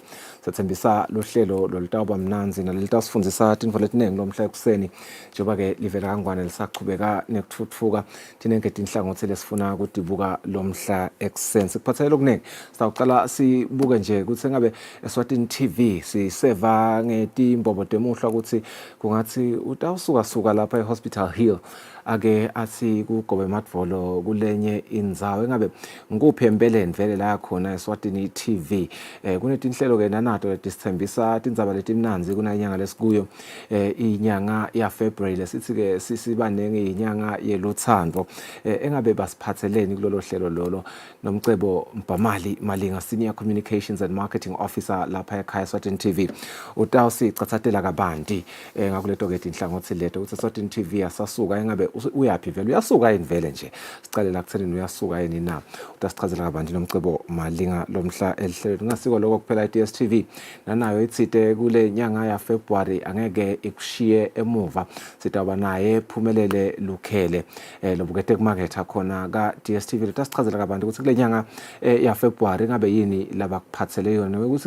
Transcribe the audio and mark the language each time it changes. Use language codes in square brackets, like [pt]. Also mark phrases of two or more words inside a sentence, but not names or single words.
[ss] sethembisa lohlelo lolitawuba mnanzi nalelita sifundisa tinfo letiningi lomhla ekuseni njengoba ke livela kangwane lisachubeka nekuthuthuka thina ngeke inhlangothi lesifuna ukudibuka lomhla ekuseni sikuphathele okuningi sawuqala sibuke nje ukuthi ngabe Eswatini TV siseva ngetimbobo temuhla ukuthi kungathi utawusuka lapha eHospital Hill ake athi kugobe madvolo kulenye indzawo engabe ngikuphi empeleni vele la khona Eswatini TV kunetinhlelo ke nanato letisithembisa tindzaba letimnanzi kuna inyanga lesikuyo inyanga ya February lesithi ke sisibanenge inyanga yeluthando engabe basiphatheleni kulolo hlelo lolo nomcebo Mpamali Malinga [en] Senior Communications and Marketing Officer [ss] lapha ekhaya Eswatini TV utawusicathathela kabanti ngakuleto ke inhlangothi leto ukuthi Eswatini TV asasuka engabe uyapi vele uyasuka yini vele nje sicalela kuthenini uyasuka yini na utasichazela kabanti nomcebo Malinga lomhla elihlelo ngasiko lokho kuphela iDStv nanayo ithite kule nyanga ya February angeke ikushiye emuva sitaba naye Phumelele Lukhele lobukete kumarket khona ka DStv letasichazela kabanti ukuthi kule nyanga ya February ngabe yini labakuphathele yona ukuthi